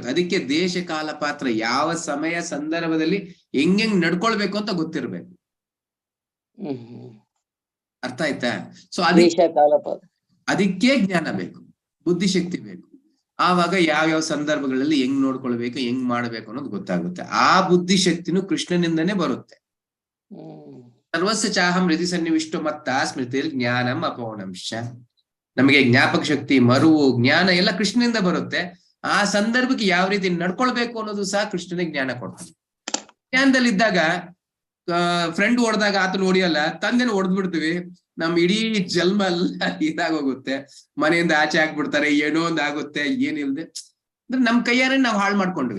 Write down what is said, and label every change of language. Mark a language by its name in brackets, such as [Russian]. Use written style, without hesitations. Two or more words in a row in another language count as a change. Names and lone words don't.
[Kannada] ಅದಕ್ಕೆ ದೇಶ ಕಾಲ ಪಾತ್ರ, ಯಾವ ಸಮಯ ಸಂದರ್ಭದಲ್ಲಿ ಹೆಂಗ್ ನಡ್ಕೊಳ್ಬೇಕು ಅಂತ ಗೊತ್ತಿರ್ಬೇಕು. ಅರ್ಥ ಆಯ್ತಾ? ಸೊ ಅದಕ್ಕೆ ಜ್ಞಾನ ಬೇಕು, ಬುದ್ಧಿಶಕ್ತಿ ಬೇಕು. ಆವಾಗ ಯಾವ್ಯಾವ ಸಂದರ್ಭಗಳಲ್ಲಿ ಹೆಂಗ್ ನೋಡ್ಕೊಳ್ಬೇಕು, ಹೆಂಗ್ ಮಾಡ್ಬೇಕು ಅನ್ನೋದು ಗೊತ್ತಾಗುತ್ತೆ. ಆ ಬುದ್ಧಿಶಕ್ತಿನೂ ಕೃಷ್ಣನಿಂದನೇ ಬರುತ್ತೆ. [Sanskrit] ಸರ್ವಸ್ಯ ಚಾಹಂ ಹೃದಯ ಸನ್ನಿವಿಷ್ಟೋ ಮತ್ತ ಸ್ಮೃತಿ ಜ್ಞಾನಂ ಅಪೌನಂಶ. [Kannada] ನಮಗೆ ಜ್ಞಾಪಕ ಶಕ್ತಿ, ಮರುವು, ಜ್ಞಾನ ಎಲ್ಲ ಕೃಷ್ಣನಿಂದ ಬರುತ್ತೆ. ಆ ಸಂದರ್ಭಕ್ಕೆ ಯಾವ ರೀತಿ ನಡ್ಕೊಳ್ಬೇಕು ಅನ್ನೋದು ಸಹ ಕೃಷ್ಣನಿಗೆ ಜ್ಞಾನ ಕೊಡ್ತಾನೆ. ಜ್ಞಾನದಲ್ಲಿದ್ದಾಗ ಫ್ರೆಂಡ್ ಹೊಡೆದಾಗ ಆತನ ಹೊಡಿಯಲ್ಲ, ತಂದೆನ ಹೊಡೆದ್ಬಿಡ್ತೀವಿ, ನಮ್ ಇಡೀ ಜನ್ಮ ಎಲ್ಲ ಇದಾಗೋಗುತ್ತೆ, ಮನೆಯಿಂದ ಆಚೆ ಹಾಕ್ಬಿಡ್ತಾರೆ, ಏನೋ ಒಂದ್ ಆಗುತ್ತೆ, ಏನಿಲ್ದೆ ಅಂದ್ರೆ ನಮ್ ಕೈಯಾರೆ ನಾವು ಹಾಳು ಮಾಡ್ಕೊಂಡ್ವಿ.